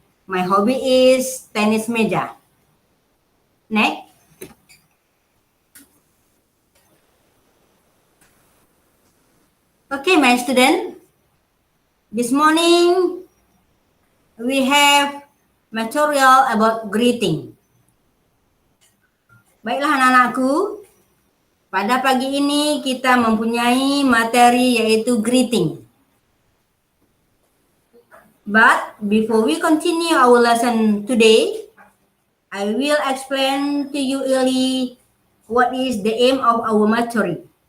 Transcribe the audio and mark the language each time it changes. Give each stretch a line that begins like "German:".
English: My hobby is
Indonesian: tenis meja.
English: Next. Okay, my student. This morning we have material about greeting.
Indonesian: Baiklah anak-anakku, pada pagi ini kita mempunyai materi yaitu greeting.
English: But before we continue our lesson today, I will explain to you early what is the aim of our material.